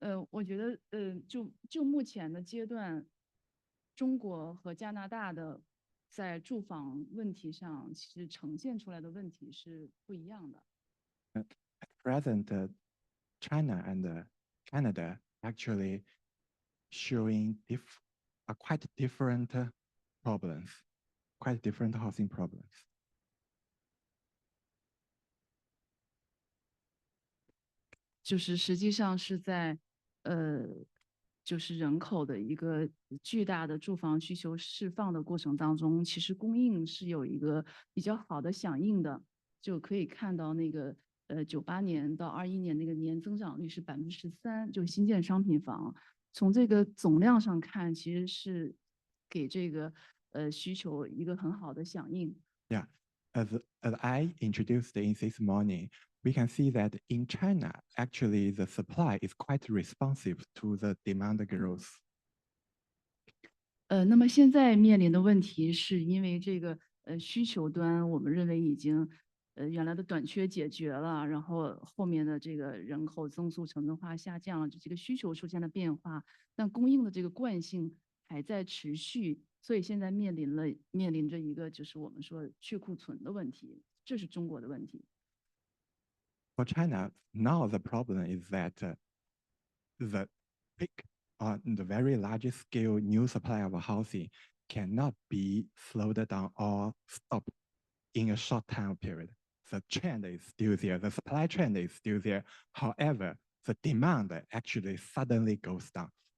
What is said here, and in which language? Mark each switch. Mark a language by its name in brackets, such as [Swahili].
[Chinese] 我觉得，就目前的阶段，中国和加拿大的在住房问题上，其实呈现出来的问题是不一样的。 [English] At present, China and Canada actually showing quite different problems, quite different housing problems. [Chinese] 就是实际上是在就是人口的一个巨大的住房需求释放的过程当中，其实供应是有一个比较好的响应的，就可以看到那个98年到21年那个年增长率是13%，就新建商品房。从这个总量上看，其实是给这个需求一个很好的响应。 [English] Yeah, as I introduced in this morning, we can see that in China, actually the supply is quite responsive to the demand growth. [Chinese] 那么现在面临的问题是因为这个需求端，我们认为已经原来的短缺解决了，然后后面的这个人口增速城镇化下降了，这个需求出现了变化，但供应的这个惯性还在持续，所以现在面临着一个就是我们说去库存的问题，这是中国的问题。 [English] For China, now the problem is that the big, the very large scale new supply of housing cannot be slowed down or stopped in a short time period. The trend is still there. The supply trend is still there. However, the demand actually suddenly goes down.